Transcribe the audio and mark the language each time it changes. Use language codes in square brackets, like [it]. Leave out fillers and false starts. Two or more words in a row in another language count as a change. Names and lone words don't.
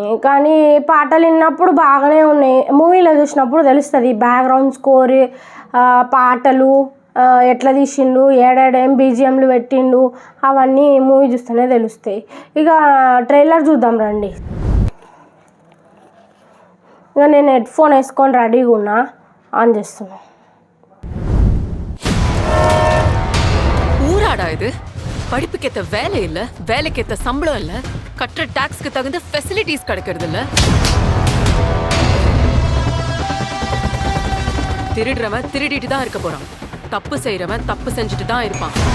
[te] కానీ పాటలు విన్నప్పుడు బాగానే ఉన్నాయి, మూవీలో చూసినప్పుడు తెలుస్తుంది [en] background score, [te] పాటలు ఎట్లా తీసిండు, ఏడేం బీజిఎంలు పెట్టిండు, అవన్నీ మూవీ చూస్తేనే తెలుస్తాయి. ఇక ట్రైలర్ చూద్దాం రండి. ఇక నేను [en] head phone [te] వేసుకొని రెడీగా ఉన్నా, ఆన్ చేస్తున్నా. [ta] ஊராடா இது? படிப்புக்கேத்த வேலை இல்ல, வேலைக்கேத்த சம்பளம் இல்ல, கட்டுற டாக்ஸ்க்கு தகுந்த ஃபெசிலிட்டிஸ் கிடைக்கிறது இல்ல. திருடுறவன் திருடிட்டு தான் இருக்க போறான், தப்பு செய்யறவன் தப்பு செஞ்சுட்டு தான் இருப்பான்.